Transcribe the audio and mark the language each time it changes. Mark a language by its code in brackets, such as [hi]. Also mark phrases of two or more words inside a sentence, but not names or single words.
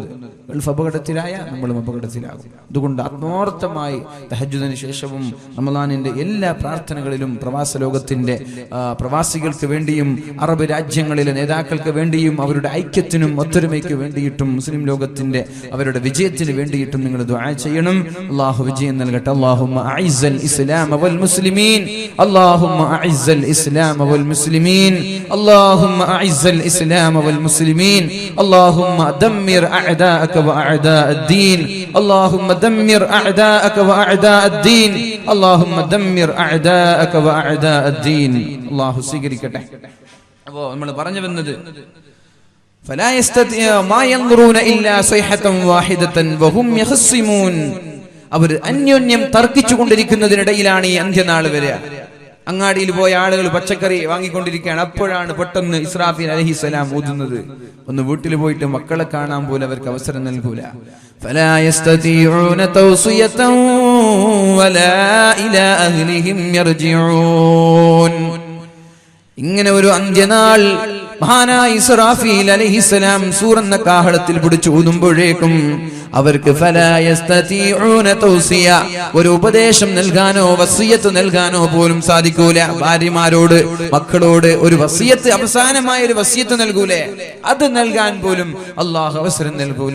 [ml] ഗൾഫ് അപകടത്തിലായ നമ്മളും അപകടത്തിലാകും. അതുകൊണ്ട് ആത്മാർത്ഥമായി തഹജ്ജുദിന് ശേഷവും റമളാനിന്റെ എല്ലാ പ്രാർത്ഥനകളിലും പ്രവാസ ലോകത്തിന്റെ പ്രവാസികൾക്ക് വേണ്ടിയും അറബ് രാജ്യങ്ങളിലെ നേതാക്കൾക്ക് വേണ്ടിയും അവരുടെ ഐക്യത്തിനും ഒത്തൊരുമയ്ക്ക് വേണ്ടിയിട്ടും മുസ്ലിം ലോകത്തിന്റെ അവരുടെ വിജയത്തിന് വേണ്ടിയിട്ടും നിങ്ങൾ ദുആ ചെയ്യണം. അല്ലാഹു വിജയം നൽകട്ടെ. [ar] اللهم أعز الإسلام والمسلمين, اللهم أعز الإسلام والمسلمين, اللهم أعز الإسلام والمسلمين، اللهم دمر أعداءك وأعداء الدين، اللهم دمر أعداءك وأعداء الدين، اللهم دمر أعداءك وأعداء الدين. [ml] الله സ്വീകരിക്കട്ടെ. അപ്പോൾ നമ്മൾ പറഞ്ഞു വന്നത് [ar] فلا يستطيع ما ينظرون إلا صيحة واحدة وهم يخصمون. [ml] അവർ അന്യോന്യം തർക്കിച്ചു കൊണ്ടിരിക്കുന്നതിനിടയിലാണ് ഈ അന്ത്യനാൾ വരിക. അങ്ങാടിയിൽ പോയ ആളുകൾ പച്ചക്കറി വാങ്ങിക്കൊണ്ടിരിക്കുകയാണ്. അപ്പോഴാണ് പെട്ടെന്ന് ഇസ്രാഫീൽ അലൈഹിസ്സലാം ഊതുന്നത്. ഒന്ന് വീട്ടിൽ പോയിട്ട് മക്കളെ കാണാൻ പോലും അവർക്ക് അവസരം നൽകൂല. [ar] فلا يستطيعون توصية ولا إلى أهلهم يرجعون. [ml] ഇങ്ങനെ ഒരു അന്ത്യനാൾ മഹാനായ ഇസ്രാഫീൽ അലൈഹിസ്സലാം സൂറെന്ന കാഹളത്തിൽ പിടിച്ചു ഊതുമ്പോഴേക്കും അവർക്ക് [ar] فلا يستطيعون توصية, [ml] ഒരു ഉപദേശം നൽകാനോ വസിയത്ത് നൽകാനോ പോലും സാധിക്കൂല. ഭാര്യമാരോട് മക്കളോട് ഒരു വസിയത്ത്, അവസാനമായ ഒരു വസിയത്ത് നൽകൂലേ, അത് നൽകാൻ പോലും അള്ളാഹു അവസരം നൽകൂല.